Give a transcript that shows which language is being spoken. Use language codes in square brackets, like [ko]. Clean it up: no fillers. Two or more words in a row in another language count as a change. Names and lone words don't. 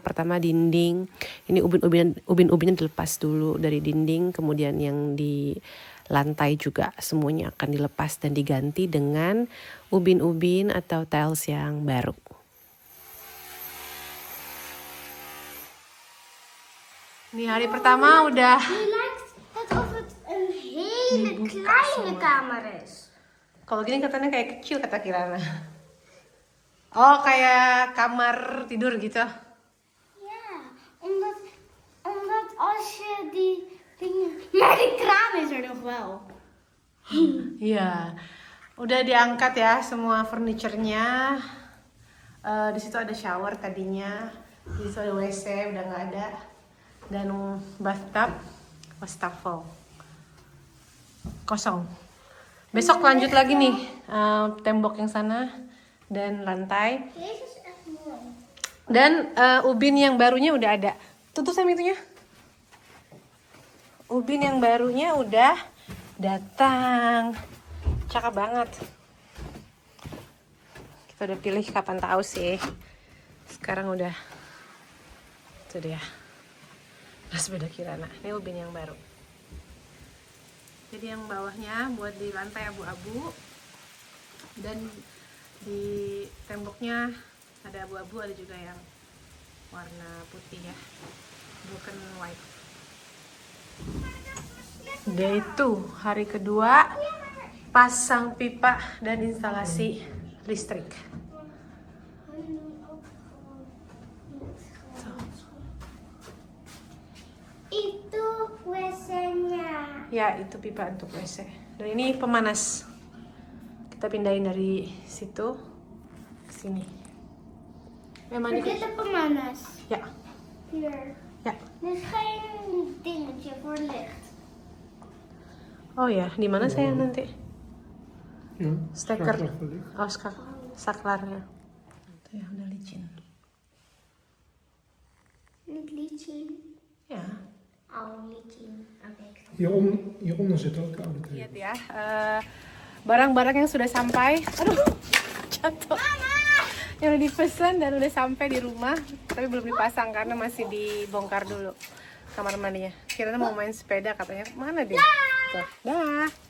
[id] Pertama dinding, ini ubin-ubinnya dilepas dulu dari dinding, kemudian yang di lantai juga semuanya akan dilepas dan diganti dengan ubin-ubin atau tiles yang baru. Nih, hari pertama udah. [nl] Je lijkt net of het een hele kleine kamer is. [id] Kalau gini katanya kayak kecil, kata Kirana. Oh, kayak kamar tidur gitu. [nl] Ja, omdat als je die dingen... Maar die kraan is er nog wel. [id] Iya, udah diangkat ya semua furniturnya. Di situ ada shower tadinya, di situ ada WC udah nggak ada, dan bathtub, wastafel kosong. Besok lanjut lagi nih, tembok yang sana dan lantai. [nl] Deze is echt mooi. [id] Dan ubin yang barunya udah ada. Tutup Sam itunya. Ubin yang barunya udah datang. Cakep banget. Kita udah pilih kapan tahu sih. Sekarang udah Itu dia. Nah, sepeda Kirana. Ini ubin yang baru. Jadi yang bawahnya buat di lantai abu-abu, dan di temboknya ada abu-abu, ada juga yang warna putih ya, [en] broken white. Day 2, [id] hari kedua pasang pipa dan instalasi listrik. Itu WC-nya. Ya, itu pipa untuk WC. Dan ini pemanas. Kita pindahin dari situ ke sini. Memang [nl] Er zit een pemanas. [id] Ya, [nl] Hier. [id] ya. [nl] Er is geen dingetje voor licht. [id] Oh ya, di mana saya nanti? [nl] Ja, Stekker. schakelaar verlicht. [id] Oh, saklarnya. Itu ya, udah licin. [nl] Niet licin. [id] Ya. Oh, licin. Oké. [nl] Hieronder zit ook oude thee. [id] Lihat ya, barang-barang yang sudah sampai. Aduh, jatuh. Yang udah dipesan dan udah sampai di rumah, tapi belum dipasang karena masih dibongkar dulu kamar mandinya. Kirana mau main sepeda katanya. Mana dia? Tuh, dah.